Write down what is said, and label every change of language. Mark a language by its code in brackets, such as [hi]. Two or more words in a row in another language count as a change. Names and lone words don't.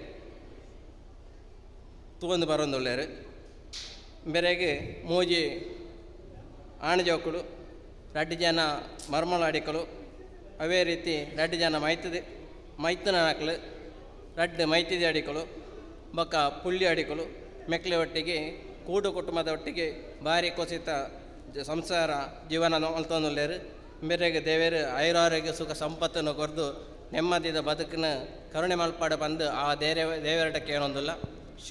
[tcy] ತಗೊಂಡು ಬರೋಂದುಳ್ಳೇರು ಬೇರೆಗೆ ಮೂಜಿ ಆಣಜೋಕುಳು 2 ಜನ ಮರ್ಮಳ ಅಡಿಕಲು ಅವೇ ರೀತಿ 2 ಜನ ಮೈತನ ಹಾಕಲು 2 ಮೈತಿದೆ ಅಡಿಕಲು ಬೊಕ್ಕ ಪುಳ್ಳಿ ಅಡಿಕಲು ಮೆಕ್ಲೆ ಒಟ್ಟಿಗೆ ಕೂಡು ಕುಟುಂಬದ ಒಟ್ಟಿಗೆ ಭಾರಿ ಕುಸಿತ ಸಂಸಾರ ಜೀವನ ಮಲ್ತೊಂದುಳ್ಳೇರು. ಬೇರೆಗೆ ದೇವರು ಆಯುರಾರೋಗ್ಯ ಸುಖ ಸಂಪತ್ತನ್ನು ಕೊರ್ದು ನೆಮ್ಮದಿದ ಬದುಕಿನ ಕರುಣೆ ಮಲ್ಪಾಡ ಬಂದು ಆ ದೇವರಟಕ್ಕೆ ಏನೊಂದಿಲ್ಲ. ಶುಭ.